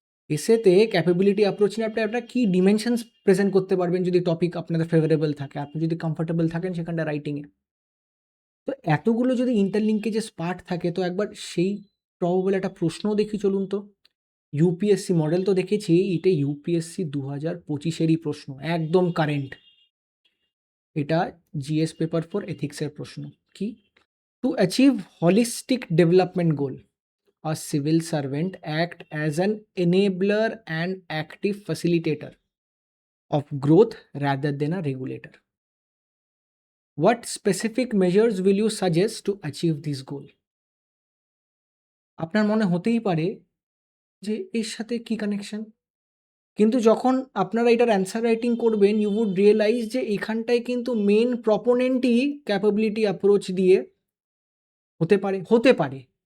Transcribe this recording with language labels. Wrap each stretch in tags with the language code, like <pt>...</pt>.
<bn>এসেতে capability approach নিয়ে আপনারা কী ডিমেনশনস present করতে পারবেন যদি টপিক আপনাদের ফেভারেবল থাকে, আপনি যদি কমফোর্টেবল থাকেন সেখানটা রাইটিংয়ে। তো এতগুলো যদি ইন্টারলিঙ্কেজেস পার্ট থাকে, তো একবার সেই প্রবাবল একটা প্রশ্নও দেখি চলুন। তো ইউপিএসসি মডেল তো দেখেছি, এটা ইউপিএসসি 2025-এরই প্রশ্ন, একদম কারেন্ট। এটা জিএস পেপার 4 এথিক্সের প্রশ্ন। কি?</bn> <en>To achieve holistic development goal, a civil servant act as an enabler and active facilitator of growth rather than a regulator. What specific measures will you suggest to achieve this goal?</en> <bn>আপনার মনে হতেই পারে যে এর সাথে কি connection, কিন্তু যখন আপনারা এটার অ্যান্সার রাইটিং করবেন</bn> <en>you would realise</en> <bn>যে এখানটায় কিন্তু মেন প্রপোনেন্টই ক্যাপাবিলিটি অ্যাপ্রোচ দিয়ে হতে পারে।</bn>